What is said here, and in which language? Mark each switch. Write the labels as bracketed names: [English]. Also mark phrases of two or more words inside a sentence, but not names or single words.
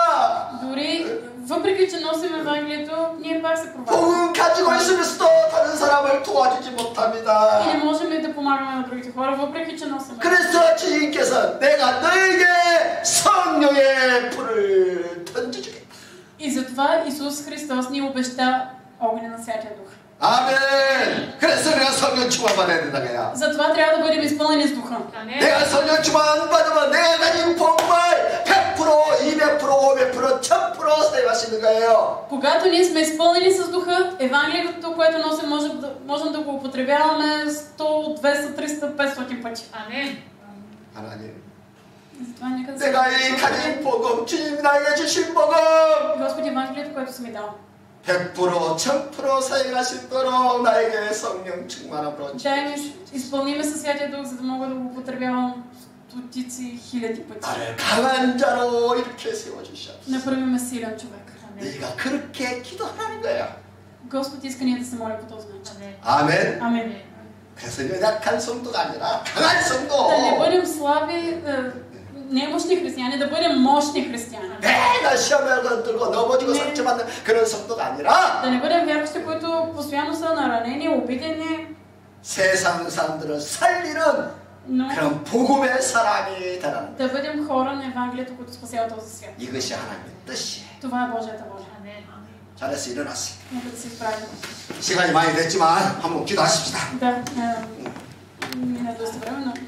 [Bulgarian] Дори въпреки че носим Евангелието, ние пак се проваляме. [Korean] 복음 가지고 있으면서도 다른 사람을 도와주지 못합니다. [Bulgarian] И не можем да помагаме на другите хора, въпреки че носим. [Korean] 그래서 주님께서 내가 너에게 성령의 불을 던져주겠다. [Bulgarian] И затова Исус Христос ни обеща огъня на Святия Дух. [Korean] 아멘. 그래서 내가 성령 충만 받아야 된다 그야. [Bulgarian] Затова трябва да бъдем изпълнени с Духа. [Korean] 내가 성령 충만 받으면 내가 가진 복음을 100%, 200%, 500%, 1000% 사용할 수 있는 거예요. [Bulgarian] Когато ние сме изпълнени с Духа, Евангелието, което носим, можем да го употребяваме 100, 200, 300, 500 пъти. Амин. [Korean] 하나님, [Bulgarian] Затова нека да [Korean] 내가 이 가진 복음, 주님 나에게 주신 복음 [Bulgarian] Господи, Евангелието, което си ми дал. [Korean] 100%, 1000% 사용할 수 있도록 나에게 성령 충만함으로 [Bulgarian] Дай ми изпълниме със Святия Дух, за да мога да го употребявам стотици хиляди пъти. [Korean] 나를 강한 자로 이렇게 세워주시옵소서. [Bulgarian] Направи ме силен човек. [Korean] 네가 그렇게 기도하는 거야. [Bulgarian] Господ иска ние да се молим по този начин. [Korean] 아멘. [Bulgarian] Амин. [Korean] 그래서 연약한 성도가 아니라 강한 성도. [Bulgarian] Да не бъдем слаби, немощни християни, да бъдем мощни християни. [Korean] 매일 시험을 들고 넘어지고 상처받는 그런 성도가 아니라 [Bulgarian] Да не бъдем вярващи, които постоянно са наранени, обидени. [Korean] 세상 사람들을 살리는 [Bulgarian] Но [Korean] 그런 복음의 사람이 되라는 [Bulgarian] да бъдем хора на Евангелието, които спасява този свят. [Korean] 이것이 하나님의 뜻이에요. [Bulgarian] Това е Божията воля. [Korean] 잘해서 일어났어요. [Bulgarian] Нека да се изправим. [Korean] 시간이 많이 됐지만 한번 기도하십시다. [Bulgarian] Да, мина доста време.